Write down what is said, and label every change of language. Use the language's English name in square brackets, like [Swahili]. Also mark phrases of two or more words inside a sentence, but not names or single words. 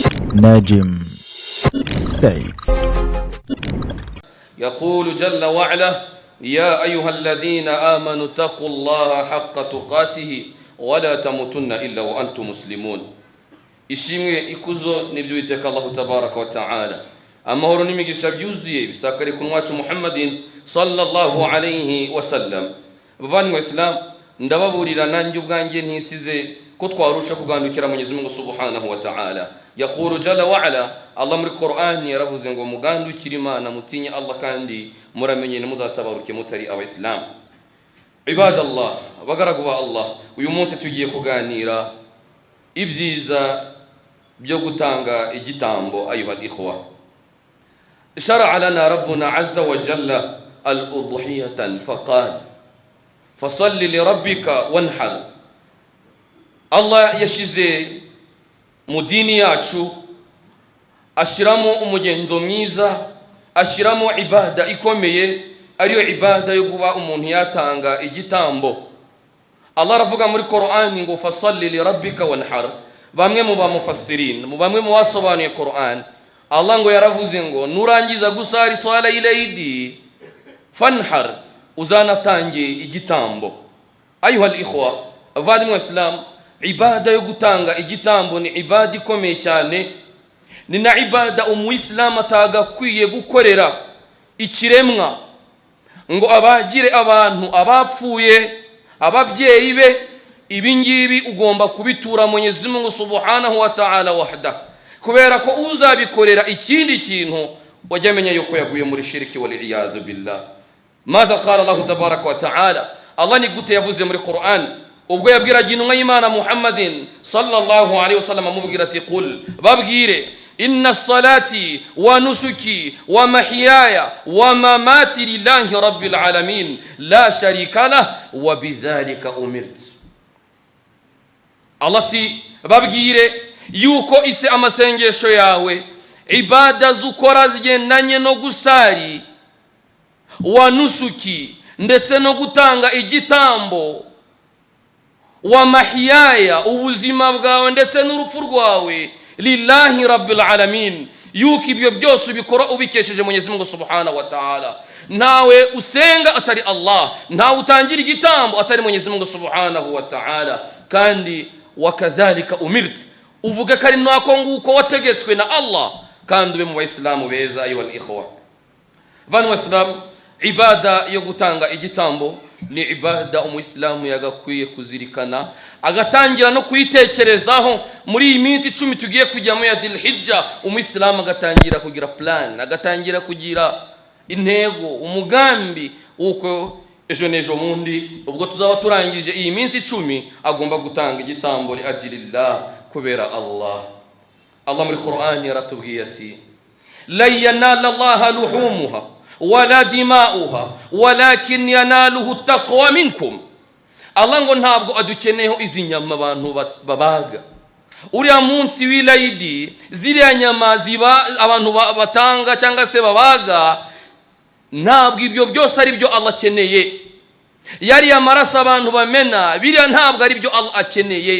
[Arabic] ناجم سيد. يقول جل وعلا: يا أيها الذين آمنوا اتقوا الله حق تقاته ولا تموتن إلا وأنتم مسلمون. [Kinyarwanda] ishimwe ikuzo nibyo witeka Allah [Arabic] تبارك وتعالى. [Kinyarwanda] Amahoro n'imigisha byuzuye bisakare ku mwacu Muhammadin [Arabic] صلى الله عليه وسلم. [Kinyarwanda] Bavandimwe Islam, ndababurira nanjye ubwanjye ntisize ko twarusha kugandukira [Swahili] Mwenyezi Mungu [Arabic] سبحانه وتعالى. يقول جل وعلا, [Kinyarwanda] Allah muri Qur'an yaravuze ngo mugandukire Imana mutinye Allah kandi muramenye nimuzatabaruke mutari abaislam. Ibadallah, bagaragu ba Allah, uyu munsi tugiye kuganira ibyiza byo gutanga igitambo. [Arabic] أيها الإخوة شرع لنا ربنا عز وجل الأضحية فقال فصل لربك وانحر. [Kinyarwanda] Allah yashize mu dini yacu ashiramo umugenzo mwiza, ashiramo ibada ikomeye, ariyo ibada yo kuba umuntu yatanga igitambo. Allah aravuga muri Qur'an ngo [Arabic] فصل لربك وانحر. [Kinyarwanda] Bamwe mu bamufassirin, mu bamwe mu basobanuye Qur'an, Allah ngo yaravuze ngo nurangiza gusari swala ilayidi fanhar, uzanatange igitambo. [Arabic] أيها الإخوة, [Kinyarwanda] avadimwe Islam, ibada yo gutanga igitambo ni ibada ikomeye cyane. Ni na ibada umuyisilamu atagakwiye gukorera ikiremwa ngo abagire abantu abapfuye, ababyeyi be. Ibi ngibi ugomba kubitura [Swahili] Mwenyezi Mungu [Arabic] سبحانه وتعالى وحده, [Kinyarwanda] kubera ko uzabikorera ikindi kintu wajamenya yuko yaguye muri shirki [Arabic] والعياذ بالله. ماذا قال الله تبارك وتعالى, [Kinyarwanda] Allah ni gute yavuze muri Qur'an ubwo yabwiraga intumwa y'Imana Muhammadin [Arabic] صلى الله عليه وسلم [Kinyarwanda] amubwira ati qul, babwire [Arabic] إن صلاتي ونسكي ومحياي ومماتي لله رب العالمين لا شريك له وبذلك أمرت. [Kinyarwanda] Allah ati babwire yuko ise amasengesho yawe, ibada zukora zigendanye no gusari, [Arabic] ونسكي [Kinyarwanda] ndetse no gutanga igitambo, [Arabic] ومحياي [Kinyarwanda] ubuzima bwawe ndetse n'urupfu rwawe, [Arabic] لله رب العالمين, [Kinyarwanda] yuko ibyo byose ubikora ubikesheje [Swahili] Mwenyezi Mungu [Arabic] سبحانه وتعالى. [Kinyarwanda] Nawe usenga atari Allah, ntawe utangira igitambo atari [Swahili] Mwenyezi Mungu [Arabic] سبحانه وتعالى. [Kinyarwanda] Kandi [Arabic] وكذلك أمرت, [Kinyarwanda] uvuga kari nako nguko wategetswe na Allah, kandi ube mu Baislamu beza. [Arabic] أيها الإخوة, [Kinyarwanda] vanwa Islam, ibada yo gutanga igitambo ni ibada umuislamu yagakwiye kuzirikana, agatangira no kuyitekerezaho. Muri iyi minsi 10 tugiye kujya mu ya Dhul-Hijja, umuislamu agatangira kugira plan, agatangira kugira intego, umugambi uko ejo nejo mundi ubwo tuzaba turangije iyi minsi 10 agomba gutanga igitambo [Arabic] لأجل الله, [Kinyarwanda] kubera Allah. Allah muri Qur'an yaratubwiye ati [Arabic] لن ينال الله لحومها ولا دماؤها ولكن يناله التقوى منكم. [Kinyarwanda] Allah ngo ntabwo adukeneyeho izi nyama abantu babaga. Uriya munsi w'ilayidi ziriya nyama ziba abantu batanga cyangwa se babaga, ntabwo ibyo byose ari byo Allah akeneye. Yari amaraso abantu bamena, biriya ntabwo ari byo Allah akeneye.